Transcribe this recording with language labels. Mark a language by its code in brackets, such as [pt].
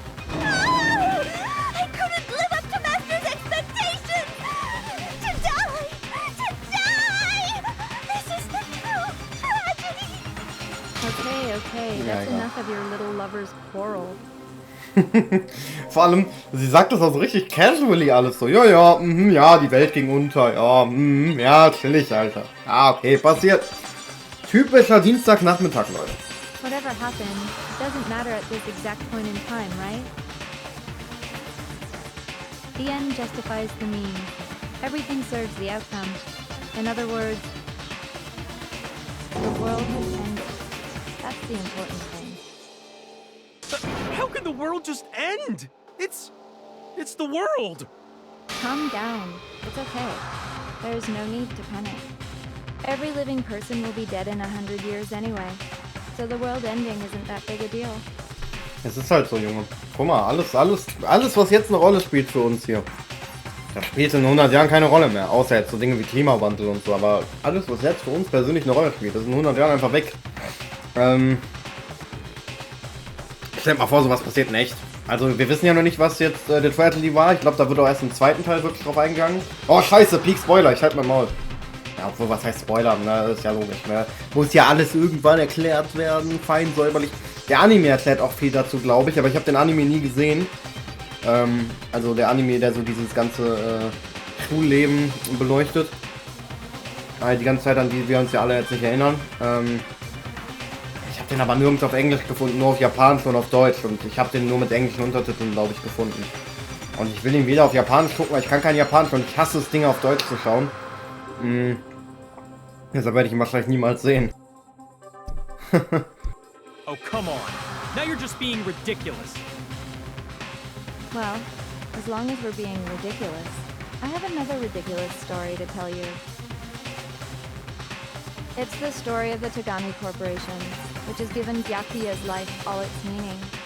[en] I couldn't live up to Master's expectations! To die! To die! This is the true tragedy! Okay, that's enough of your little lover's quarrel. [de] Vor allem, sie sagt das auch so richtig casually alles so. Ja, ja, die Welt ging unter. Ja, ja, chillig, Alter. Ah, okay, passiert. Typischer Dienstagnachmittag, Leute. [en] Whatever happened, doesn't matter at this exact point in time, right? The end justifies the means. Everything serves the outcome. In other words, the world has ended. That's the important thing. How can the world just end? It's the world! Calm down. It's okay. There's no need to panic. Every living person will be dead in 100 years anyway. So the world ending isn't that big a deal. [de] Es ist halt so, Junge. Guck mal, alles, was jetzt eine Rolle spielt für uns hier. Das spielt in 100 Jahren keine Rolle mehr. Außer jetzt so Dinge wie Klimawandel und so. Aber alles, was jetzt für uns persönlich eine Rolle spielt, das ist in 100 Jahren einfach weg. Stellt mal vor, sowas passiert in echt. Also, wir wissen ja noch nicht, was jetzt der Tragedy war. Ich glaube, da wird auch erst im zweiten Teil wirklich drauf eingegangen. Oh, scheiße, Peak Spoiler, ich halte mein Maul. Ja, obwohl, was heißt Spoiler? Ne? Das ist ja logisch, ne? Muss ja alles irgendwann erklärt werden, fein säuberlich. Der Anime erklärt auch viel dazu, glaube ich, aber ich habe den Anime nie gesehen. Also der Anime, der so dieses ganze Schulleben beleuchtet. Die ganze Zeit, an die wir uns ja alle jetzt nicht erinnern. Ich habe den aber nirgends auf Englisch gefunden, nur auf Japanisch und auf Deutsch. Und ich habe den nur mit englischen Untertiteln, glaube ich, gefunden. Und ich will ihn weder auf Japanisch gucken, weil ich kann kein Japanisch und ich hasse es, Dinge auf Deutsch zu schauen. Deshalb werde ich ihn wahrscheinlich niemals sehen. [en] Oh, come on. Now you're just being ridiculous. Well, as long as we're being ridiculous, I have another ridiculous story to tell you. It's the story of the Tagami Corporation, which has given Byakuya's life all its meaning.